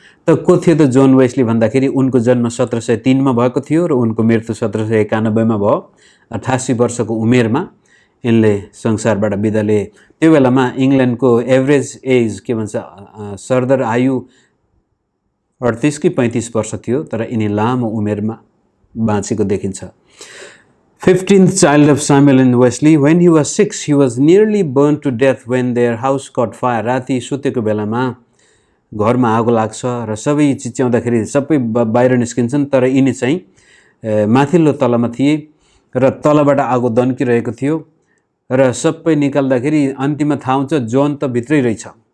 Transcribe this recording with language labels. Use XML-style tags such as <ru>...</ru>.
<ne>त को थियो त जोन वेस्ली भन्दाखेरि उनको जन्म 1703 मा भएको थियो र उनको मृत्यु 1791 मा भयो। 88 वर्षको उमेरमा यिनले संसारबाट बिदा लिए। त्यो बेलामा इङ्ल्यान्डको एभरेज एज के भन्छ सरदर आयु 38 कि 35 वर्ष थियो, तर यिनी लामो उमेरमा बाँचेको देखिन्छ।</ne> <en>15th child of Samuel and Wesley. When he was 6, he was nearly burned to death when their house caught fire.</en> <ne>राति सुतेको बेलामा घरमा आगो लाग्छ र सबै चिच्याउँदाखेरि सबै बाहिर निस्किन्छन्, तर यिनी चाहिँ माथिल्लो तलामा थिए र तलबाट आगो दन्किरहेको थियो र सबै निकाल्दाखेरि अन्तिममा थाहा हुन्छ जोन त भित्रै रहेछ।</ne>